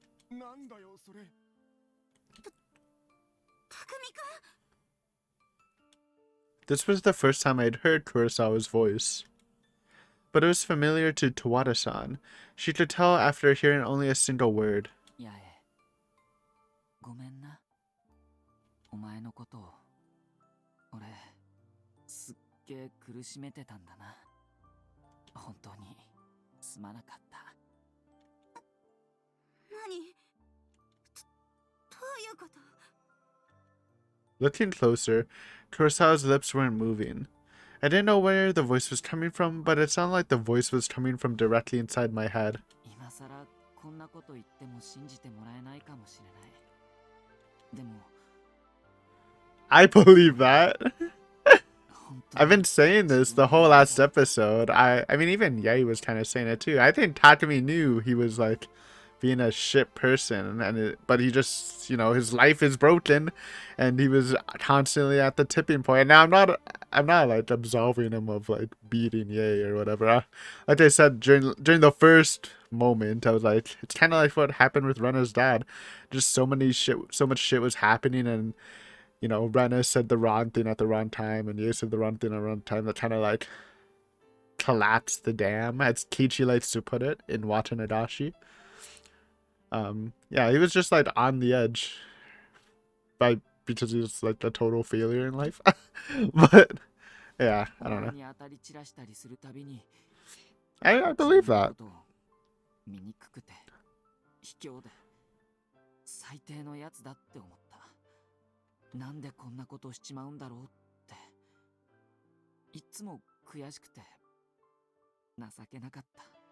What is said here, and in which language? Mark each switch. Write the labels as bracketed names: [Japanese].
[Japanese] なんだよそれ。匠くん [English] This was the first time I'd heard Kurosawa's voice. But it was familiar to Tawada-san. She could tell after hearing only a single word. [Japanese] 八重ごめんなお前のことを俺すっげえ苦しめてたんだな本当にすまなかった何どういうこと [English] Looking closer, Kurosawa's lips weren't moving. I didn't know where the voice was coming from, but it sounded like the voice was coming from directly inside my head. [Japanese] 今さらこんなこと言っても信じてもらえないかもしれない。でも [English] I believe that. [Japanese] 本当 [English] I've [Japanese] に [English] been saying this the whole last episode. I mean, even Yei was kind of saying it too. I think Takumi knew he was like being a shit person, but he just, his life is broken, and he was constantly at the tipping point. Now I'm not like absolving him of like beating Yei or whatever. Like I said during the first moment, I was like, it's kind of like what happened with Rena's dad. Just so much shit was happening, and Rena said the wrong thing at the wrong time, and Ye said the wrong thing at the wrong time. That kind of like collapsed the dam, as Kichi likes to put it in Watanadashi. Yeah, he was just like on the edge because he was like a total failure in life. But yeah, I don't know. [Japanese] に当たり散らしたりするたびに [English] I believe that. [Japanese] 醜くて卑怯で最低のやつだって思った。なんでこんなことしちまうんだろうって、いつも悔しくて情けなかった。